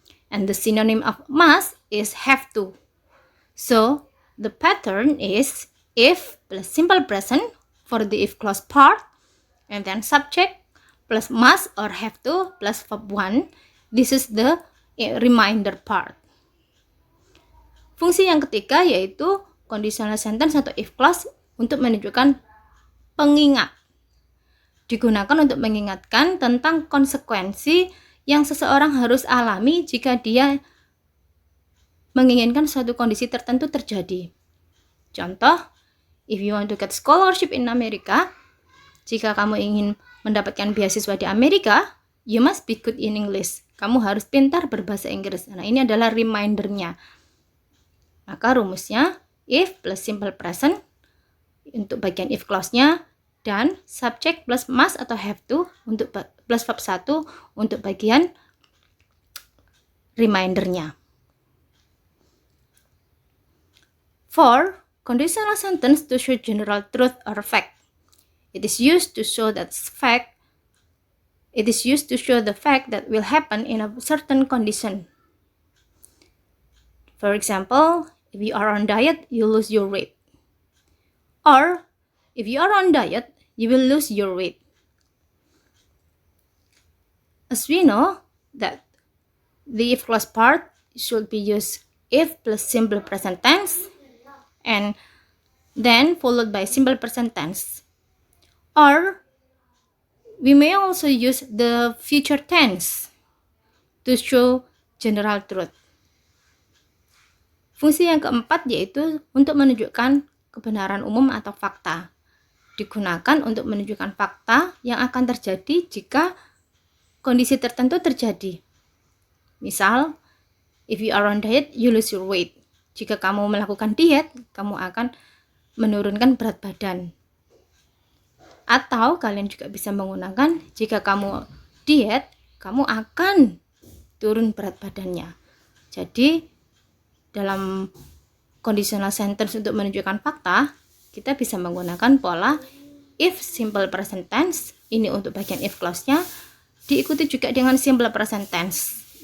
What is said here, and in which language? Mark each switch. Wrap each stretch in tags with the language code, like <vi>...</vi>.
<en>And the synonym of must is have to. So, the pattern is if plus simple present for the if clause part, and then subject plus must or have to plus verb 1. This is the reminder part.</en> <id>Fungsi yang ketiga yaitu conditional sentence atau if clause untuk menunjukkan pengingat. Digunakan untuk mengingatkan tentang konsekuensi yang seseorang harus alami jika dia menginginkan suatu kondisi tertentu terjadi.</id> <en>Contoh, if you want to get scholarship in America,</en> <id>jika kamu ingin mendapatkan beasiswa di Amerika,</id> <en>you must be good in English.</en> <id>Kamu harus pintar berbahasa Inggris. Nah, ini adalah remindernya. Maka rumusnya, if plus simple present untuk bagian if clause-nya, dan subject plus must atau have to untuk plus verb 1 untuk bagian remindernya.</id> <en>4. Conditional sentence to show general truth or fact. It is used to show that fact. It is used to show the fact that will happen in a certain condition. For example, if you are on diet, you lose your weight. Or, if you are on diet, you will lose your weight. As we know that the if clause part should be used if plus simple present tense and then followed by simple present tense. Or we may also use the future tense to show general truth.</en> <id>Fungsi yang keempat yaitu untuk menunjukkan kebenaran umum atau fakta. Digunakan untuk menunjukkan fakta yang akan terjadi jika kondisi tertentu terjadi.</id> <en>Misal, if you are on diet, you lose your weight.</en> <id>Jika kamu melakukan diet, kamu akan menurunkan berat badan. Atau kalian juga bisa menggunakan jika kamu diet, kamu akan turun berat badannya. Jadi, dalam conditional sentence untuk menunjukkan fakta, kita bisa menggunakan pola if simple present tense, ini untuk bagian if clause-nya, diikuti juga dengan simple present tense.</id>